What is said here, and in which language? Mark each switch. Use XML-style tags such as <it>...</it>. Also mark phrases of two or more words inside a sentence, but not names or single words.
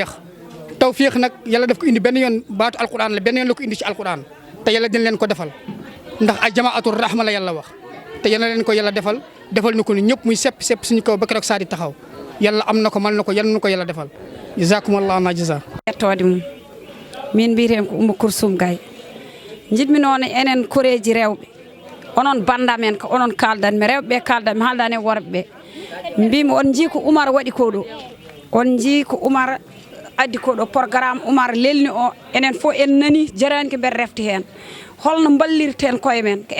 <wo>tawféex nag yàlla daf ko indi benn yoon baatu alquran la benn yoon la ko indi ci alquran te yàlla dina leen ko defal ndax a jamaatul rahma la yàlla wax te yàlla leen ko yàlla defal na ko ni ñëpp muy sepp suñu kaw ba keroog saa di taxaw yàlla am na ko mën na ko yàlla na ko yàlla defal jazakumullahu na jaza</wo> <ff>yettode mum min mbiyeten ko Oumou Koursoum Gaye jiɗmi noon enen koreji rewɓe onon bandamen ko onon kaldanmi rewɓe kaldanmi haaldani e worɓe ɓe mbimi on jii ko Oumar waɗi ko ɗo on jii ko Oumar addi ko ɗo programme Oumar lelni o enen fof en nani jarani ko mbeɗa refti hen holno ballirten koye men ko</ff>